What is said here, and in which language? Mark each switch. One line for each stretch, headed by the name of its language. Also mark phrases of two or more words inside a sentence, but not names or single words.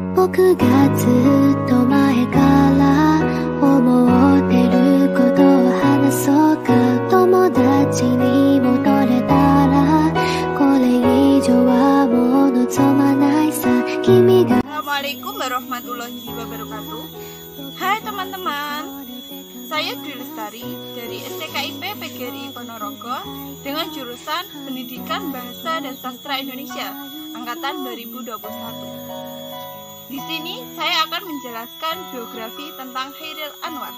Japanese: 僕がずっと前から思ってることを話そうか友達に戻れたらこれ以上はもう望まないさ君が
Arabic: السلام عليكم ورحمة الله وبركاته.
Indonesian: Hai teman-teman, saya Dwi Lestari dari STKIP PGRI Ponorogo dengan jurusan Pendidikan Bahasa dan Sastra Indonesia angkatan 2021. Di sini saya akan menjelaskan biografi tentang Chairil Anwar.